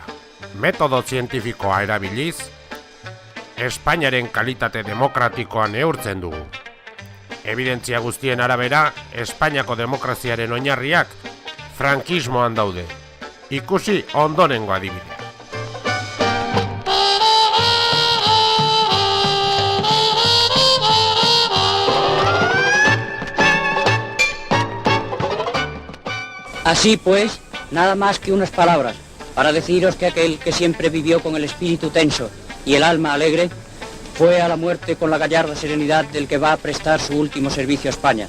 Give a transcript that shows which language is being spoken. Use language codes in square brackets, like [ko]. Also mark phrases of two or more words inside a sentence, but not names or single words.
[eu] Metodo zientifikoa erabiliz, Espainiaren kalitate demokratikoa neurtzen dugu. Evidentzia guztien arabera, Espainiako demokraziaren oinarriak frankismoan daude. Ikusi ondorengo adibidea. [es] Así pues, nada más que unas palabras para deciros que aquel que siempre vivió con el espíritu tenso y el alma alegre fue a la muerte con la gallarda serenidad del que va a prestar su último servicio a España.